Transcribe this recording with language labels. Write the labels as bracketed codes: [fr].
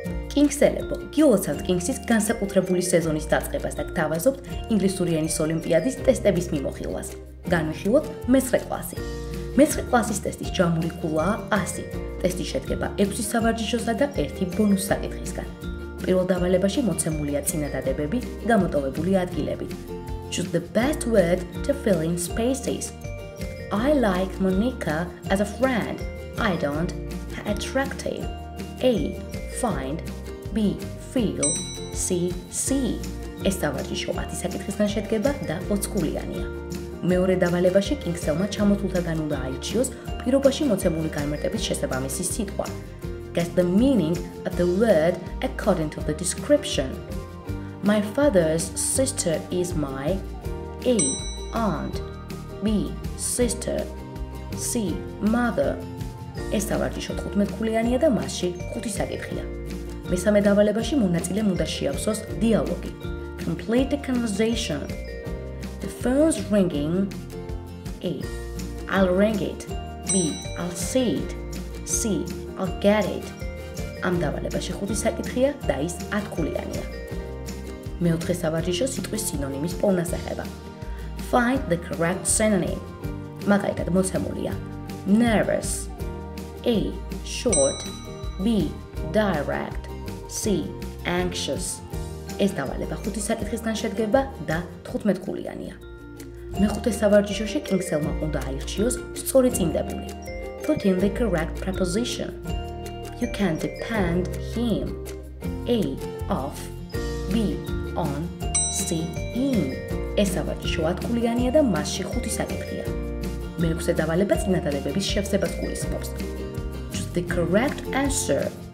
[ka] კინგსელებო, გილოცავთ კინგსის განსაკუთრებული სეზონის დაწყებას და გთავაზობთ ინგლისური ენის ოლიმპიადის ტესტების მიმოხილვას. განვიხილოთ მე-9 კლასი. მე-9 კლასის ტესტის ჯამური ქულაა 100. ტესტი შედგება 6 სავარჯიშოსა და 1 ბონუს საკითხისგან. პირველ დავალებაში მოცემულია წინადადებები, გამოტოვებული ადგილებით. [en] Choose the best word to fill in spaces. I like Monica as a friend. I don't. Attractive. A. Find. B. Feel. C. See. [ka] ეს სავარჯიშო 10 საკითხისგან შედგება და 20 ქულიანია. მეორე დავალებაში კინგსელმა ჩამოთვლთაგან უნდა აირჩიოს პირობაში მოცემული განმარტების შესაბამისი სიტყვა. [en] Guess the meaning of the word according to the description. My father's sister is my A. Aunt. B. Sister. C. Mother. [ka] ეს სავარჯიშო 15 ქულიანია და მასში 5 საკითხია. მესამე დავალებაში მონაწილემ უნდა შეავსოს დიალოგი. [en] Complete the conversation. The phone's ringing. A. I'll ring it. B. I'll see it. C. I'll get it. [ka] ამ დავალებაში 5 საკითხია და ის 10 ქულიანია. მეოთხე სავარჯიშო სიტყვის სინონიმის პოვნას ეხება. [en] Find the correct synonym. [ka] მაგალითად მოცემულია [en] nervous. A. Short. B. Direct. C. Anxious. [ka] ეს დავალება 5 საკითხისგან შედგება და 15 ქულიანია. მეხუთე სავარჯიშოში კინგსელმა უნდა აირჩიოს სწორი წინდებული. [en] Put in the correct preposition. You can depend him. A. Off. B. On. C. In. [ka] ეს სავარჯიშო 10 ქულიანია და მასში 5 საკითხია. მეექვსე დავალება წინადადებების შევსებას გულისხმობს. [en] Choose the correct answer.